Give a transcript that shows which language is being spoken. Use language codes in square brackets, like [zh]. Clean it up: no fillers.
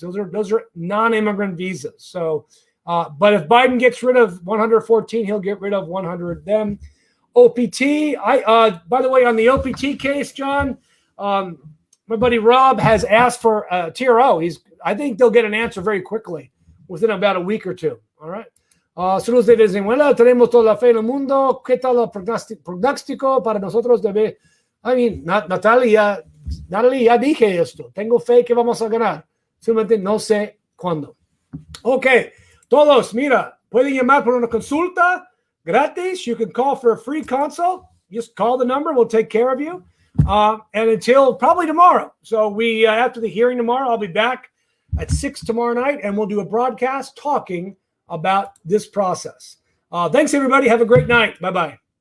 [en] Those are non-immigrant visas. So, but if Biden gets rid of 114, he'll get rid of 100 them. OPT. By the way, on the OPT case, John, my buddy Rob has asked for TRO. I think they'll get an answer very quickly, within about a week or two. All right. [es] Saludos de Venezuela. Tenemos toda la fe en el mundo. ¿Qué tal el pronóstico para nosotros? Natalie, ya dije esto. Tengo fe que vamos a ganar. Simplemente no sé cuándo. Ok. Todos, mira, pueden llamar por una consulta gratis. [en] You can call for a free consult. Just call the number. We'll take care of you. And until probably tomorrow. So we, after the hearing tomorrow, I'll be back at 6 tomorrow night, and we'll do a broadcast talking about this process. Thanks, everybody. Have a great night. Bye-bye.